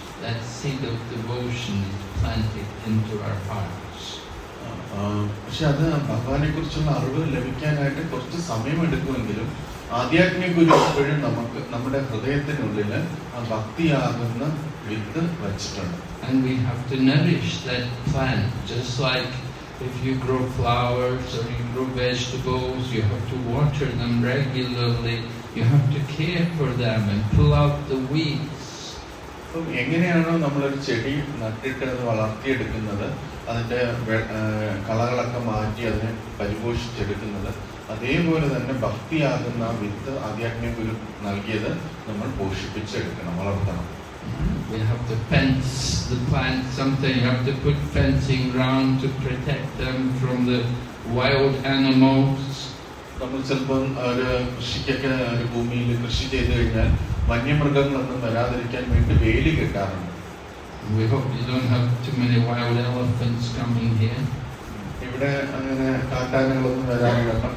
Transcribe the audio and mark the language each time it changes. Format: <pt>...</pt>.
<en>That seed of devotion is planted into our hearts.</en> <ml>പക്ഷെ അത് ഭഗവാനെ കുറിച്ചുള്ള അറിവ് ലഭിക്കാനായിട്ട് കുറച്ച് സമയമെടുക്കുമെങ്കിലും ആധ്യാത്മിക ഗുരു എപ്പോഴും നമുക്ക് നമ്മുടെ ഹൃദയത്തിനുള്ളിൽ ആ ഭക്തിയാകുന്ന വിത്ത് വച്ചിട്ടുണ്ട്.</ml> <en>And we have to nourish that plant, just like if you grow flowers or you grow vegetables, you have to water them regularly, you have to care for them and pull out the weeds.</en> <ml>എങ്ങനെയാണോ നമ്മളൊരു ചെടി നട്ടിട്ട് അത് വളർത്തിയെടുക്കുന്നത്, അതിന്റെ കളകളൊക്കെ മാറ്റി അതിനെ പരിപോഷിച്ചെടുക്കുന്നത്, അതേപോലെ തന്നെ ഭക്തിയാകുന്ന വിത്ത് ആധ്യാത്മിക ഗുരു നൽകിയത് നമ്മൾ പോഷിപ്പിച്ചെടുക്കണം, വളർത്തണം.</ml> <en>We have to fence the plants. Sometimes you have to put fencing around to protect them from the wild animals.</en> <ml>നമ്മൾ ചിലപ്പോൾ ഒരു കൃഷിക്കൊക്കെ ഒരു ഭൂമിയിൽ കൃഷി ചെയ്തു കഴിഞ്ഞാൽ വന്യമൃഗങ്ങളൊന്നും വരാതിരിക്കാൻ വേണ്ടി വേലി കെട്ടാറുണ്ട്.</ml> <en>We hope you don't have too many wild elephants coming here.</en> <ml>ഇവിടെ അങ്ങനെ കാട്ടാനകളൊന്നും വരാറില്ല.</ml>